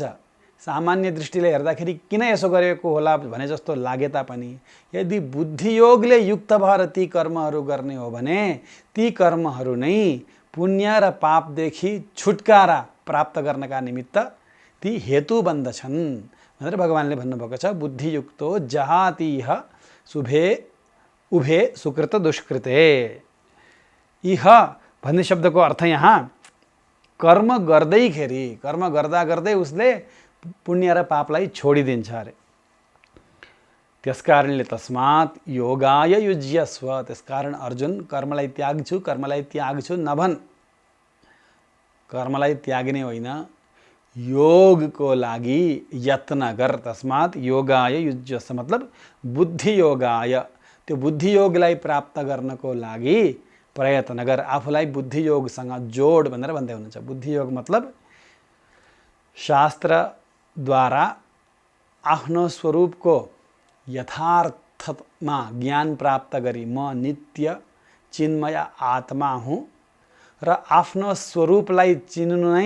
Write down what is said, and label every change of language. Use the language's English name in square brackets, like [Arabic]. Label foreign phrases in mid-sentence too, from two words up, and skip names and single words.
[Nepali] सामान्य दृष्टिले हेर्दाखेरि किन यसो गरेको होला भने जस्तो लागे तापनि यदि बुद्धियोगले युक्त भएर ती कर्महरू गर्ने हो भने ती कर्महरू नै पुण्य र पापदेखि छुटकारा प्राप्त गर्नका निमित्त ती हेतु बन्दछन् भनेर भगवानले भन्नुभएको छ। [Sanskrit] बुद्धियुक्तो जहातिह शुभे उभे सुकृत दुष्कृते। [Nepali] इह भन्ने शब्दको अर्थ यहाँ कर्म गर्दैखेरि, कर्म गर्दा गर्दै उसले पुण्य र पापलाई छोडिदिन्छ अरे। त्यसकारणले [Sanskrit] तस्मात् योगाय युज्यस्व, [Nepali] त्यसकारण अर्जुन कर्मलाई त्याग्छु नभन्। कर्मलाई त्याग्ने होइन, योगको लागि यत्न गर। [Sanskrit] तस्मात् योगाय युज्यस्व [Nepali] मतलब बुद्धि योगाय, त्यो बुद्धि योगलाई प्राप्त गर्नको लागि प्रयत्न गर, आफूलाई बुद्धि योगसँग जोड भनेर भन्दै हुनुहुन्छ। बुद्धि योग मतलब शास्त्रद्वारा आफ्नो स्वरूपको यथार्थमा ज्ञान प्राप्त गरी म नित्य चिन्मय आत्मा हुँ र आफ्नो स्वरूपलाई चिन्नु नै